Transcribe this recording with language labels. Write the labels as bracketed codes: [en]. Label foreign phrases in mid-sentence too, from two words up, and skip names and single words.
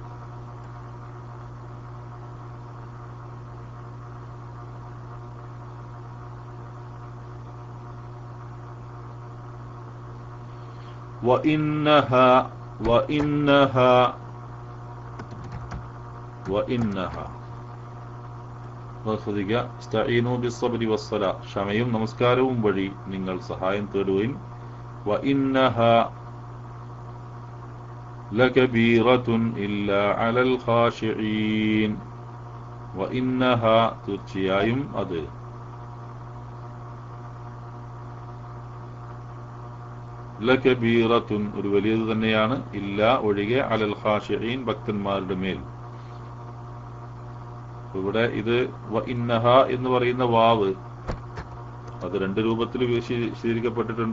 [ar] وإنها وإنها وإنها ശ്രദ്ധിക്കുക. استعينوا بالصبر والصلاة, [ml] ക്ഷമയും നമസ്കാരവും വഴി നിങ്ങൾ സഹായം തേടുകയും. [ar] وإنها لكبيرة إلا على الخاشعين. [ml] وإنها തീർച്ചയായും അത്, ലകബീറത്തുൻ ഒരു വലിയത് തന്നെയാണ്, ഇല്ല ഒഴികെ, [ar] على الخاشعين [ml] ഭക്തന്മാരുടെ മേൽ. ഇവിടെ ഇത് വഇന്നഹ എന്ന് പറയുന്ന വാവ് അത് രണ്ട് രൂപത്തിൽ വിശദീകരിക്കപ്പെട്ടിട്ടുണ്ട്.